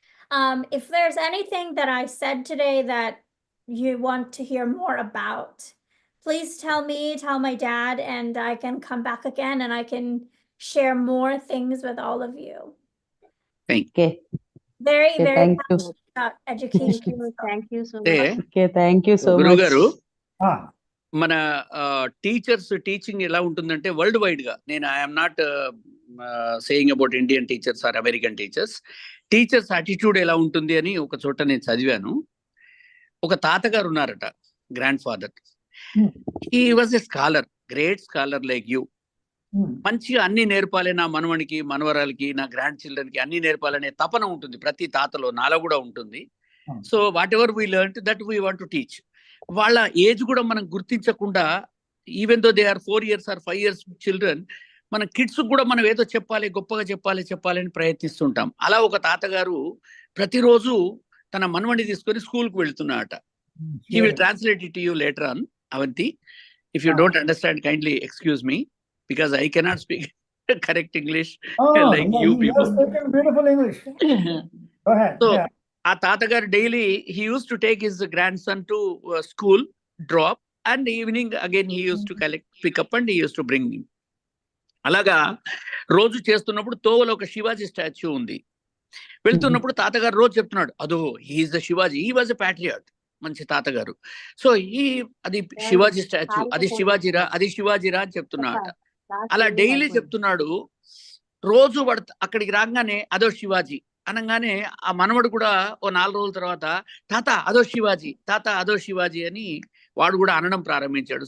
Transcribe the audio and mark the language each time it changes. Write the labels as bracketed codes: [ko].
[en] If there's anything that I said today that you want to hear more about, please tell me, tell my dad, and I can come back again and I can share more things with all of you. Thank you. Very, very thank you. passionate about education. Thank you so much. Okay, thank you so [te] గురువు [en] much. [te] గారు, మన teachers teaching ఎలా ఉంటుందంటే world wide గా, నేను [en] I'm not saying about Indian teachers or American teachers [te] attitude ఎలా ఉంటుంది అని ఒక చోట నేను చదివాను. ఒక తాతగారు ఉన్నారట, [en] Grandfather. He was a scholar, great scholar like you. [te] మంచిగా అన్ని నేర్పాలి, నా మనవనికి, మనవరాలకి, నా గ్రాండ్ చిల్డ్రన్కి అన్ని నేర్పాలనే తపన ఉంటుంది ప్రతి తాతలో, నాలో కూడా ఉంటుంది. [en] So whatever we learn that we want to teach. [te] వాళ్ళ ఏజ్ కూడా మనం గుర్తించకుండా, [en] even though they are 4 years or 5 years children, [te] మన కిడ్స్ కూడా మనం ఏదో చెప్పాలి, గొప్పగా చెప్పాలి అని ప్రయత్నిస్తుంటాం. అలా ఒక తాతగారు ప్రతిరోజు తన మనవడిని తీసుకొని స్కూల్కి వెళ్తున్నారట. [en] He will translate it to you later on, Avanti. If you don't understand, kindly excuse me, because I cannot speak correct English like you people. Beautiful English. Go ahead. So [te] ఆ తాతగారు daily [en] he used to take his grandson to school, drop, and evening again he used to pick up and he used to bring him. [te] అలాగా రోజు చేస్తున్నప్పుడు తోవలో ఒక Shivaji statue ఉంది. వెళ్తున్నప్పుడు తాతగారు రోజు చెప్తున్నాడు, అదో [en] he is the Shivaji, he was a patriot, [te] మంచి తాతగారు. సో అది శివాజీ స్టాచ్యూ, అది శివాజీరా అని చెప్తున్నాడట. అలా డైలీ చెప్తున్నాడు. రోజు వాడు అక్కడికి రాగానే అదో శివాజీ అనగానే ఆ మనవడు కూడా ఓ 4 రోజుల తర్వాత తాత అదో శివాజీ అని వాడు కూడా అనడం ప్రారంభించాడు.